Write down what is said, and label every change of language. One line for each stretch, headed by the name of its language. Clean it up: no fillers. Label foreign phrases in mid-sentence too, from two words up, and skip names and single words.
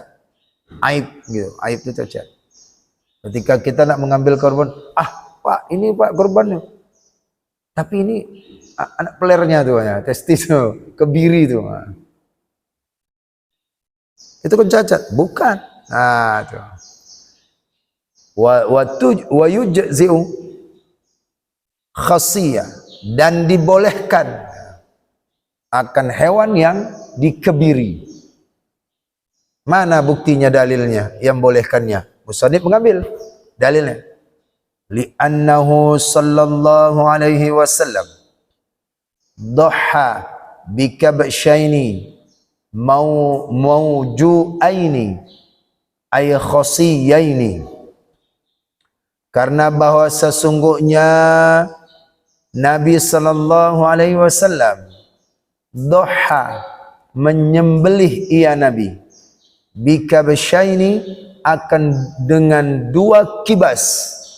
Indonesian: Aib gitu, aib itu cacat. Ketika kita nak mengambil korban, Pak, ini Pak korbannya. Tapi ini anak pelernya tuh ya, testis tuh, kebiri tuh. Itu kan cacat, bukan. Nah, tuh.
Arabic: ويجزئ خصي
Indonesian: dan dibolehkan akan hewan yang dikebiri. Mana buktinya dalilnya yang bolehkannya? Musannif mengambil dalilnya.
Arabic: لأنه صلى الله عليه وسلم ضحى بكبشين موجوءين أي خصيين.
Indonesian: Karena bahwa sesungguhnya Nabi
Arabic: صلى الله عليه وسلم
Indonesian: dhaha menyembelih ia Nabi bikabshaini akan dengan dua kibas